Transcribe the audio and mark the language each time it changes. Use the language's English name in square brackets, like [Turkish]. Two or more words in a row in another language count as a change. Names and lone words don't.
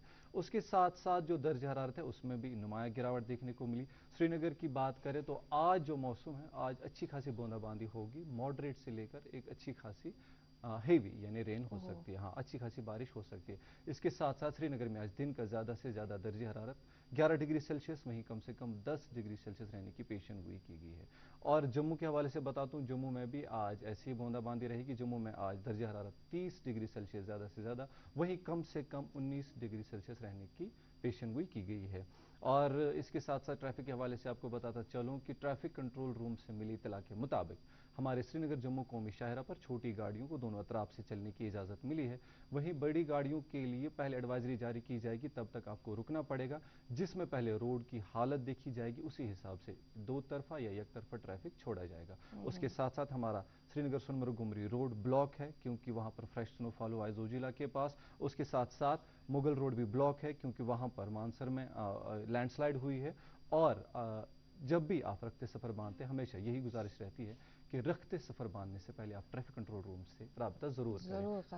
[Urdu] اس کے ساتھ ساتھ جو درجہ حرارت ہے اس میں بھی نمایاں گراوٹ دیکھنے کو ملی۔ سری نگر کی بات کریں تو آج جو موسم ہے، آج اچھی خاصی بوندا باندی ہوگی، ماڈریٹ سے لے کر ایک اچھی خاصی ہیوی یعنی رین ہو سکتی ہے، ہاں اچھی خاصی بارش ہو سکتی ہے۔ اس کے ساتھ ساتھ سری نگر میں آج دن کا زیادہ سے زیادہ درجہ حرارت 11 ڈگری سیلسیس، وہیں کم سے کم 10 ڈگری سیلسیس رہنے کی پیشن گوئی کی گئی ہے۔ اور جموں کے حوالے سے بتاتا ہوں، جموں میں بھی آج ایسی بوندا باندی رہے گی۔ جموں میں آج درجہ حرارت 30 ڈگری سیلسیس زیادہ سے زیادہ، وہیں کم سے کم 19 ڈگری سیلسیس رہنے کی پیشن گوئی کی گئی ہے۔ اور اس کے ساتھ ساتھ ٹریفک کے حوالے سے آپ کو بتاتا چلوں کہ [English] traffic control room [Urdu] سے ملی اطلاع کے مطابق ہمارے سری نگر جموں قومی شاہراہ پر چھوٹی گاڑیوں کو دونوں اطراف سے چلنے کی اجازت ملی ہے، وہیں بڑی گاڑیوں کے لیے پہلے ایڈوائزری جاری کی جائے گی، تب تک آپ کو رکنا پڑے گا، جس میں پہلے روڈ کی حالت دیکھی جائے گی، اسی حساب سے دو طرفہ یا یک طرفہ ٹریفک چھوڑا جائے گا۔ اس کے ساتھ ساتھ ہمارا سری نگر سنمرگ گمری روڈ بلاک ہے، کیونکہ وہاں پر [English] fresh snow fall [Urdu] ہوا ہے زوجیلا کے پاس۔ اس کے ساتھ ساتھ مغل روڈ بھی بلاک ہے، کیونکہ وہاں پر مانسر میں [English] land slide [Urdu] ہوئی ہے۔ اور جب بھی آپ رختے سفر باندھتے ہیں، ہمیشہ یہی گزارش رہتی ہے کہ رختے سفر باندھنے سے پہلے آپ [English] traffic control room [Urdu] سے رابطہ ضرور کریں۔